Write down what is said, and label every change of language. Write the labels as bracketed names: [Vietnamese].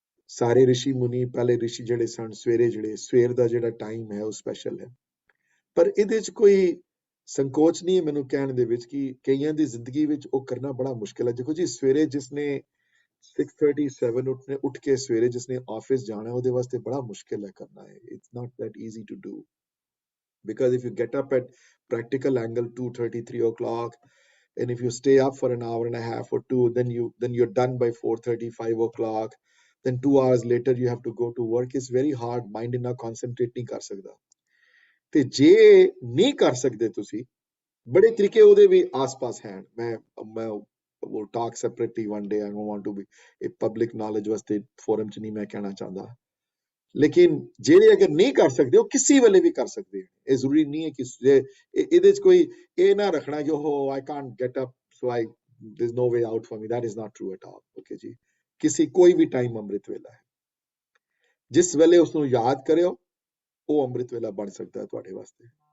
[Punjabi] ਸਾਰੇ ਰਿਸ਼ੀ ਮੁਨੀ, ਪਹਿਲੇ ਰਿਸ਼ੀ ਜਿਹੜੇ ਸਨ, ਸਵੇਰ ਦਾ ਜਿਹੜਾ ਟਾਈਮ ਹੈ ਉਹ ਸਪੈਸ਼ਲ ਹੈ। ਪਰ ਇਹਦੇ 'ਚ ਕੋਈ ਸੰਕੋਚ ਨਹੀਂ ਹੈ ਮੈਨੂੰ ਕਹਿਣ ਦੇ ਵਿੱਚ ਕਿ ਕਈਆਂ ਦੀ ਜ਼ਿੰਦਗੀ ਵਿੱਚ ਉਹ ਕਰਨਾ ਬੜਾ ਮੁਸ਼ਕਿਲ ਹੈ। ਦੇਖੋ ਜੀ, ਸਵੇਰੇ ਜਿਸਨੇ 6:37 ਉੱਠ ਕੇ ਸਵੇਰੇ ਜਿਸਨੇ ਆਫਿਸ ਜਾਣਾ, ਉਹਦੇ ਵਾਸਤੇ ਬੜਾ ਮੁਸ਼ਕਿਲ ਹੈ ਕਰਨਾ ਹੈ। [English] It's not that easy to do, because if you get up at practical angle 2:30, 3 o'clock, and if you stay up for an hour and a half or two, then you're done by 4:30, 5 o'clock, then 2 hours later you have to go to work. It's very hard. [Punjabi] Mind ਇੰਨਾ concentrate ਨਹੀਂ ਕਰ ਸਕਦਾ। ਤੇ ਜੇ ਨਹੀਂ ਕਰ ਸਕਦੇ ਤੁਸੀਂ, ਬੜੇ ਤਰੀਕੇ ਉਹਦੇ ਵੀ ਆਸ-ਪਾਸ ਹਨ। [English] ਮੈਂ will talk separately one day. I don't want to be a public knowledge [Punjabi] ਵਾਸਤੇ ਫੋਰਮ 'ਚ ਨਹੀਂ ਮੈਂ ਕਹਿਣਾ ਚਾਹੁੰਦਾ। ਲੇਕਿਨ ਜਿਹੜੇ ਅਗਰ ਨਹੀਂ ਕਰ ਸਕਦੇ, ਉਹ ਕਿਸੇ ਵੇਲੇ ਵੀ ਕਰ ਸਕਦੇ। ਇਹ ਜ਼ਰੂਰੀ ਨਹੀਂ ਹੈ ਕਿ ਇਹਦੇ 'ਚ ਕੋਈ ਇਹ ਨਾ ਰੱਖਣਾ ਕਿ [English] I can't get up, so there's no way out for me. That is not true at all. [Punjabi] Okay ਜੀ, ਕੋਈ ਵੀ ਟਾਈਮ ਅੰਮ੍ਰਿਤ ਵੇਲਾ ਹੈ। ਜਿਸ ਵੇਲੇ ਉਸਨੂੰ ਯਾਦ ਕਰਿਓ, ਉਹ ਅੰਮ੍ਰਿਤ ਵੇਲਾ ਬਣ ਸਕਦਾ ਹੈ ਤੁਹਾਡੇ ਵਾਸਤੇ।